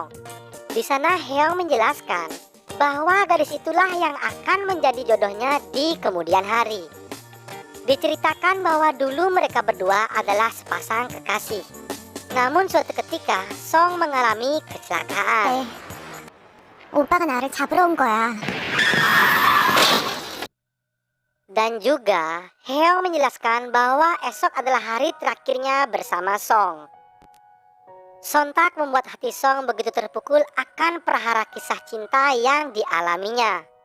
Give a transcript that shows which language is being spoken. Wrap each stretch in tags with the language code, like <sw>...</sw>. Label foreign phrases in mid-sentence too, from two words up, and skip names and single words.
<id>Di sana Hyung menjelaskan bahwa gadis itulah yang akan menjadi jodohnya di kemudian hari. Diceritakan bahwa dulu mereka berdua adalah sepasang kekasih. Namun suatu ketika Song mengalami kecelakaan.</id> <ko>오빠가 나를 잡으러 온 거야.</ko> <id>Dan juga Hyung menjelaskan bahwa esok adalah hari terakhirnya bersama Song. Sontak membuat hati Song begitu terpukul akan perhara kisah cinta yang dialaminya.</id>